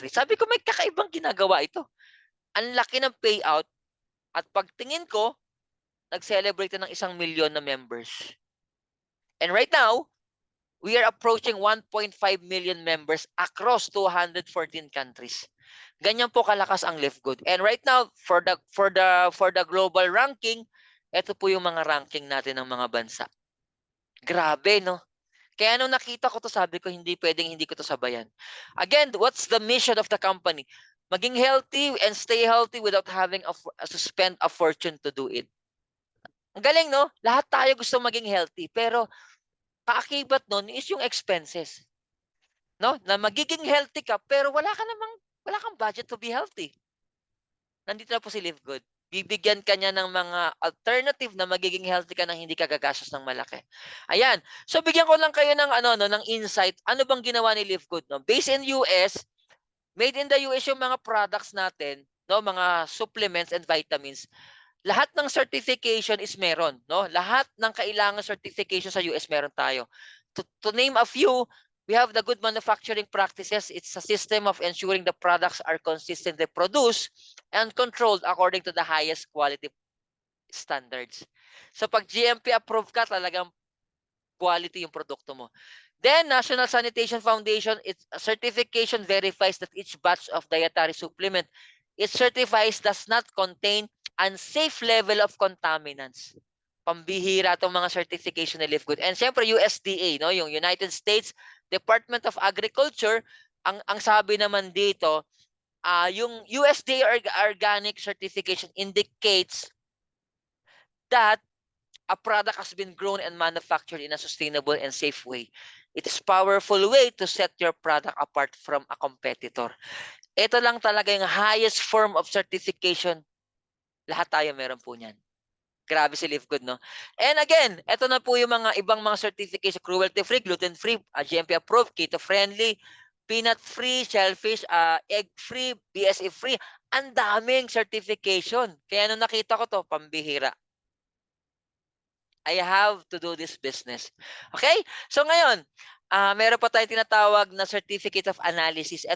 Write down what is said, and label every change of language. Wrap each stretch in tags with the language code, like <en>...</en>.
<tl>Sabi ko, may kakaibang ginagawa ito. Ang laki ng payout at pagtingin ko, nag-celebrate ng 1 million na members.</tl> <en>And right now, we are approaching 1.5 million members across 214 countries.</en> <tl>Ganyan po kalakas ang Live Good.</tl> <en>And right now, for the global ranking,</en> <tl>ito po yung mga ranking natin ng mga bansa. Grabe, no? Kaya nung nakita ko 'to, sabi ko, hindi puwedeng hindi ko 'to sabayan.</tl> <en>Again, what's the mission of the company? Maging healthy and stay healthy without having to spend a fortune to do it.</en> <tl>Ang galing 'no? Lahat tayo gusto maging healthy, pero kaakibat nun is yung expenses, 'no? Na magiging healthy ka pero wala kang budget to be healthy. Nandito na po si Live Good. Bibigyan ka niya ng mga alternative na magiging healthy ka nang hindi ka gagastos ng malaki. Ayan. So bigyan ko lang kayo ng ano 'no, ng insight. Ano bang ginawa ni Live Good 'no?</tl> <en>Based in US, made in the US</en> <tl>yung mga products natin, 'no, mga supplements and vitamins. Lahat ng certification is meron, 'no? Lahat ng kailangang certification sa US meron tayo.</tl> <en>To name a few, we have the good manufacturing practices. It's a system of ensuring the products are consistently produced and controlled according to the highest quality standards.</en> <tl>So pag GMP approved ka, talagang quality yung produkto mo.</tl> <en>Then, National Sanitation Foundation, its certification verifies that each batch of dietary supplement it certifies does not contain unsafe level of contaminants.</en> <tl>Pambihira itong mga certification ni Live Good. And syempre, USDA, no?</tl> <en>Yung United States Department of Agriculture,</en> <tl>ang sabi naman dito,</tl> <en>yung USDA organic certification indicates that a product has been grown and manufactured in a sustainable and safe way. It is a powerful way to set your product apart from a competitor.</en> <tl>Ito lang talaga yung highest form of certification. Lahat tayo meron po niyan. Grabe si Live Good, no? And again, ito na po yung mga ibang mga certification.</tl> <en>Cruelty-free, gluten-free, GMP approved, keto-friendly, peanut-free, shellfish, egg-free, BSE-free.</en> <tl>Ang daming certification. Kaya nung nakita ko to, pambihira.</tl> <en>I have to do this business. Okay? So</en> <tl>ngayon, meron pa tayong tinatawag na</tl> <en>Certificate of Analysis.</en>